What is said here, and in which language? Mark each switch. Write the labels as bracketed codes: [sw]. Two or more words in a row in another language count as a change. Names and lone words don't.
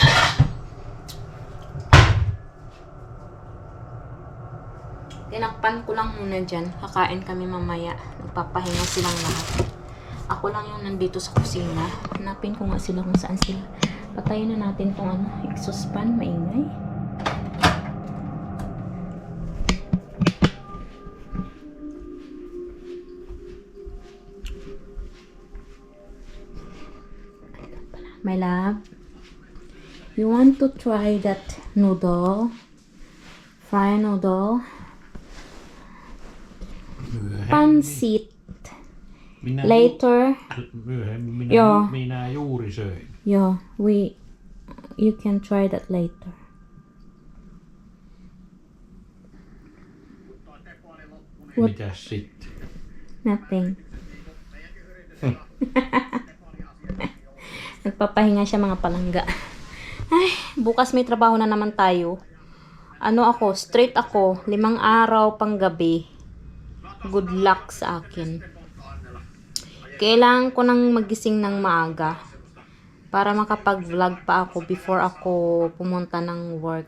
[tl] Tinakpan ko lang muna dyan. Kakain kami mamaya. Nagpapahinga silang lahat. Ako lang yung nandito sa kusina. Hanapin ko nga sila kung saan sila. Patayin na natin tong exhaust fan. Maingay. [en] My love, you want to try that noodle? Fried noodle? Pansit. Later. [fi] Myöhemmin Joo. minä juuri söin. [en] Yeah, you can try that later. What? [fi] Mitäs sitten? [en] Nothing. [tl] Nagpapahinga siya mga palangga. Ay, bukas may trabaho na naman tayo. Straight ako. 5 araw pang gabi. [en] Good luck [tl] sa akin. Kailangan ko nang magising ng maaga para makapag-vlog pa ako before ako pumunta ng work.